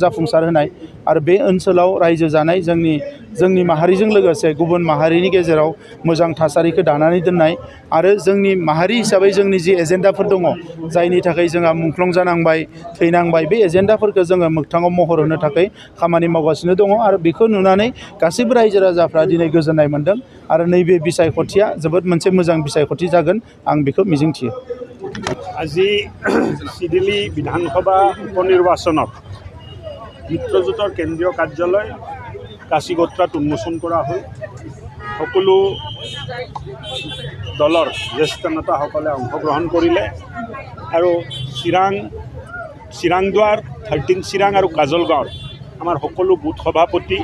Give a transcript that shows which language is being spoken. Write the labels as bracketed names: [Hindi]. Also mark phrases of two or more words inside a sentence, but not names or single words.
[Bodo] जाफुंसार होनाय आरो बे ओनसोलाव रायजो जानाय जोंनि माहारिजों लोगोसे गुबुन माहारिनि गेजेराव मोजां थासारिखौ दानानै दोननाय आरो जोंनि माहारि हिसाबै जोंनि जि एजेन्डाफोर दङ जायनि थाखाय जोंहा मुंख्लं जानांबाय थैनांबाय बे एजेन्डाफोरखौ जोङो मोगथाङाव महर होनो थाखाय खामानि मावगासिनो दङ आरो बेखौ नुनानै गासैबो रायजो राजाफ्रा दिनै गोजोननाय मोनदों आरो नैबे बिसायख'थिया जोबोद मोनसे मोजां बिसायख'थि जागोन आं बेखौ मिजिंथियो [Assamese] আজি চিডিলি বিধানসভা উপনিৰ্বাচনত মিত্ৰজোঁটৰ কেন্দ্ৰীয় কাৰ্যালয় কাশীগোত্ৰাত উন্মোচন কৰা হ'ল সকলো দলৰ জ্যেষ্ঠ নেতাসকলে অংশগ্ৰহণ কৰিলে আৰু চিৰাংদুৱাৰ 13 চিৰাং আৰু কাজলগাঁৱৰ আমাৰ সকলো বুথ সভাপতি